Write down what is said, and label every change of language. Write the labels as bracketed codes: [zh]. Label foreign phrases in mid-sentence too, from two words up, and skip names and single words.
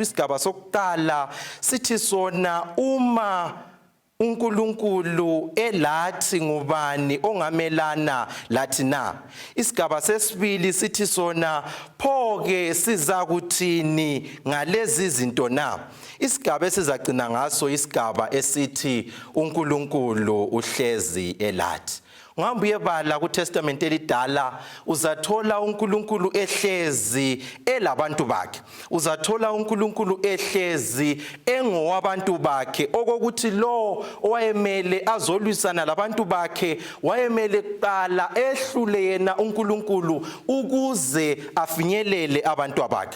[nd] Isigaba sokuqala sithi sona, uma uNkulunkulu elathi, ngubani ongamelana lathi na? Isigaba sesibili sithi sona, pho-ke sizakuthini ngalezi zinto na? Isigaba esizagcina ngaso isigaba esithi uNkulunkulu uhlezi elathi. Ungahamba uyebala kuTestament elidala uzathola uNkulunkulu ehlezi elabantu bakhe. Uzathola uNkulunkulu ehlezi engowabantu bakhe, okokuthi lo owayemele azolwisana labantu bakhe wayemele kuqala ehlule yena uNkulunkulu ukuze afinyelele abantu bakhe.